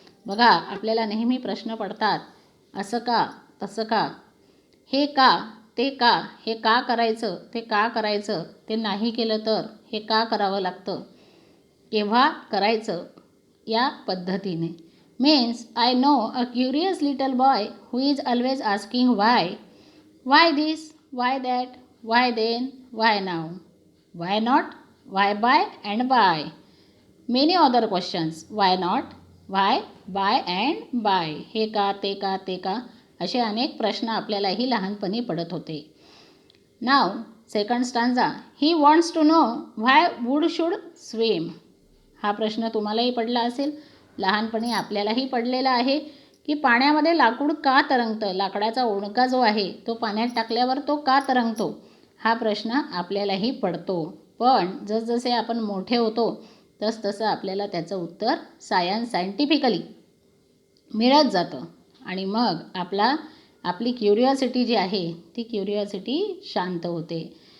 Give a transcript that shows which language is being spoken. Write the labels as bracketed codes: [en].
[mr] बघा, आपल्याला नेहमी प्रश्न पडतात, असं का, तसं का, हे का, ते का, हे का करायचं, ते का करायचं, ते नाही केलं तर हे का करावं लागतं, केव्हा करायचं, या पद्धतीने. [en] Means I know a curious little boy who is always asking why. Why this? Why that? Why then? Why now? Why not? Why by and by? Many other questions. Why not? Why? By and by. [mr] हे का, ते का, ते का, असे अनेक प्रश्न आपल्यालाही लहानपणी पडत होते. [en] Now, second stanza. He wants to know why wood should swim. [mr] हा प्रश्न तुम्हालाही पडला असेल, लहानपणी आपल्यालाही पडलेला आहे की पाण्यामध्ये लाकूड का तरंगतं, लाकडाचा ओंडका जो आहे तो पाण्यात टाकल्यावर तो का तरंगतो, हा प्रश्न आपल्यालाही पडतो. पण जसजसे आपण मोठे होतो तसतसं आपल्याला त्याचं उत्तर सायंटिफिकली मिळत जातं आणि मग आपली क्युरिओसिटी जी आहे ती क्युरिओसिटी शांत होते.